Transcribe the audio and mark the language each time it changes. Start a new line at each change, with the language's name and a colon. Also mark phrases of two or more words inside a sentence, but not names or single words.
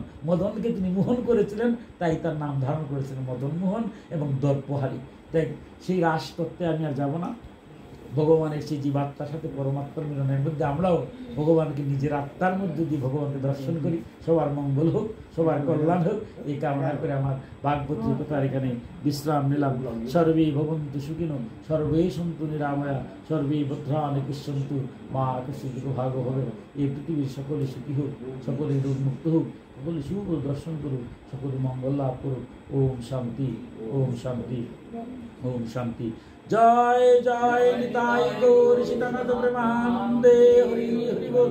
Bangla: মদনকে তিনি মোহন করেছিলেন, তাই তার নাম ধারণ করেছিলেন মদন মোহন এবং দর্পহারী। তাই সেই রাসতত্ত্বে আমি আর যাব না। ভগবানের সেই জীবাত্মার সাথে পরমাত্মার মিলনের মধ্যে আমরাও ভগবানকে নিজের আত্মার মধ্যে দিয়ে ভগবানকে দর্শন করি। সবার মঙ্গল হোক, সবার কল্যাণ হোক, এই কামনা করে আমার ভাগবতীর কথার এখানে বিশ্রাম নিলাম।
Sanskrit: সর্বে ভবন্তু সুখিনো, সর্বে সন্তু নিরাময়া, সর্বে ভদ্রাণি পশ্যন্তু মা কস্যচিৎ ভাগ হবে।
Bangla: এই পৃথিবীর সকলে সুখী হোক, সকলে রোগ মুক্ত হোক, সকলে শুভ দর্শন করুক, সকলে মঙ্গল লাভ করুক। ওম শান্তি, ওম শান্তি, ওম শান্তি। জয় জয় নিতাই গৌর সীতানাথ প্রেমানন্দে, হরি হরি বল।